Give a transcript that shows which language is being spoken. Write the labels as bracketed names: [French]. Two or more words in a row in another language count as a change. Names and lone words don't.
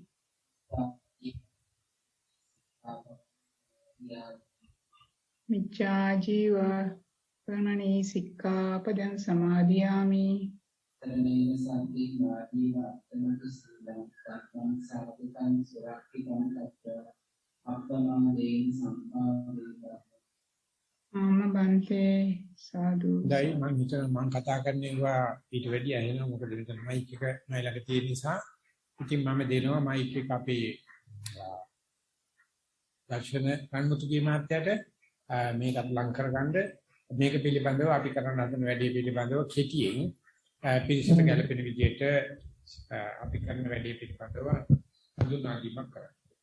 [Pali] මිච්ඡා ජීව වේරමණී සික්ඛාපදං සමාදියාමි. තරණේන සම්පී වාදී වාතනක සීලං සාපිතං සුරක්ඛිතං තත්ත අප්පමාදේන සම්පාදේත මම බන්තේ සාදු. [Sinhala] දැයි මම හිතන මම කතා කරන්නේවා ඊට වැඩි ඇහෙනවා මොකද මෙතන මයික් එක මයි ළඟ තියෙන නිසා. ඉතින් මම දෙනවා මයික් එක අපේ දර්ශන කන්මුතුගේ මාත්‍යට මේකත් ලං කරගන්න මේක පිළිබඳව අපි කරන්න හදන වැඩේ පිළිබඳව කෙටියෙන් පිළිසිත ගැලපෙන විදිහට අපි කරන වැඩේ පිළිබඳව හඳුන්වා දීමක් කරන්න.